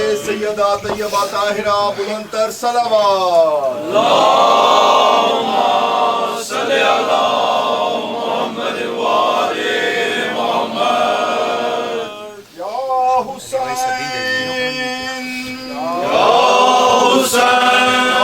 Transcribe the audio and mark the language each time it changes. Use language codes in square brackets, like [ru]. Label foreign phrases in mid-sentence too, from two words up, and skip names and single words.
[ur] سیدہ طیبہ طاہرہ بلندتر صلوات. [ar] اللهم صل على محمد وآل محمد. يا حسين يا حسين